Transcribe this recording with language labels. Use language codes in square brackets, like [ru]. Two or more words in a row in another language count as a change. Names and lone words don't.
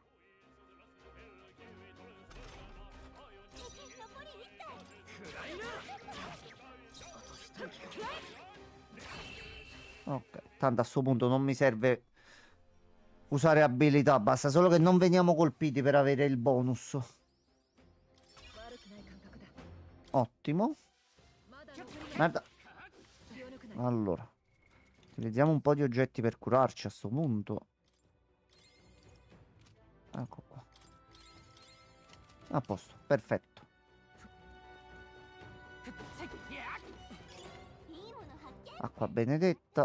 [it] Ok, tanto a sto punto non mi serve usare abilità, basta solo che non veniamo colpiti per avere il bonus. [ja] 悪くない感覚だ。 [it] Ottimo. [ja] まだ残りが [it] Merda. [ja] 気を抜くなよ。 [it] Allora, utilizziamo un po' di oggetti per curarci a sto punto. Ecco qua. A posto, perfetto. Acqua benedetta.